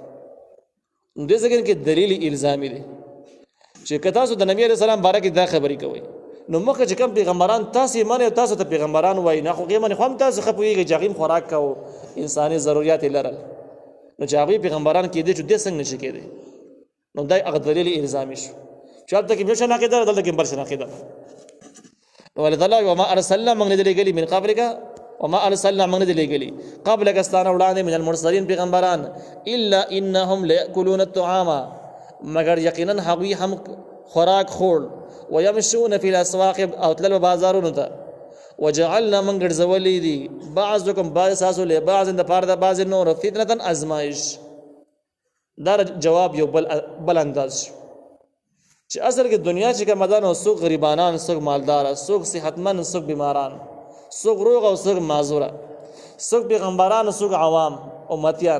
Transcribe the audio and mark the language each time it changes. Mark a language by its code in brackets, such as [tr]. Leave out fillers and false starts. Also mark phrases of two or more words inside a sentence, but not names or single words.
[ps] نو دې ځای کې دلیل الزامي دی چې که تاسو د نبي علیه السلام باره کې دا خبرې کوئ نو مخکې چې کوم پیغمبران تاسې منئ، تاسو ته پیغمبران وایي، نه خو هغې باندې خو هم تاسو ښه پوهېږئ چې هغوی خوراک کوو، انساني ضرورت یې لرل، نو چې هغوی پیغمبران کېدی چې دې څنګه نشي کېدی. نو دا هغه دلیل الزامي شو چې هلته کې یو شان عقیده ده، دلته کې بل شان عقیده ده. نو الله تعالی [ar] وما ارسلنا، [ps] موږ نه دي لېږلي [ar] من قبلک، وما ارسلنا [ps] موږ نه دي لېږلي قبلک ستانه وړاندې [ar] من المرسلین [ps] پیغمبران، [ar] الا انهم لیأکلون الطعام، [ps] مگر یقینا هغوی هم خوراک خور، [ar] ويمشون فی الاسواق، [ps] او تلل بازارونو ته، [ar] وجعلنا من [ps] ګرځولي دي [ar] بعضکم بعض [ps] ستاسو له بعض د پاره د بعض نور فتنه ازمایش. دا جواب یو بل انداز شو چې اصل کې دنیا چې کومه ده نو څوک غریبانان، څوک مالداره، څوک صحتمند، څوک بیماران، څوک روغ او څوک معذوره، څوک پیغمبران، څوک عوام امتیان.